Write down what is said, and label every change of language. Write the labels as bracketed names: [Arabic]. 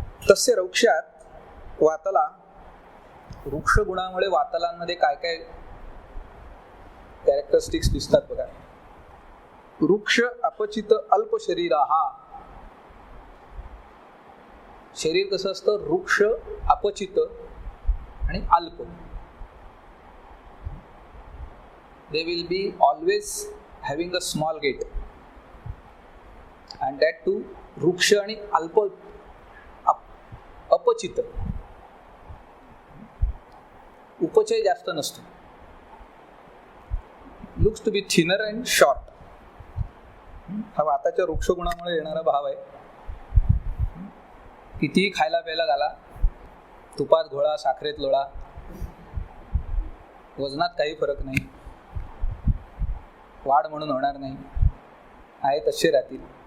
[Marathi] तस्य रौक्ष्यात वातला, वृक्ष गुणामुळे वातलांमध्ये काय काय कॅरेक्टरिस्टिक्स दिसतात बघा. वृक्ष अपचित अल्प शरीराः. शरीर कसं असतं, वृक्ष अपचित आणि अल्प. [English] They will be always having a small gait, and that too [Marathi] वृक्ष आणि अल्प, अपचित, उपचय जास्त नसतो. [English] Looks to be thinner and short. [Marathi] हा वाताच्या वृक्ष गुणामुळे येणारा भाव आहे. कितीही खायला प्यायला घाला, तुपात घोळा, साखरेत लोळा, वजनात काही फरक नाही, वाढ म्हणून होणार नाही, आहे तसे राहतील.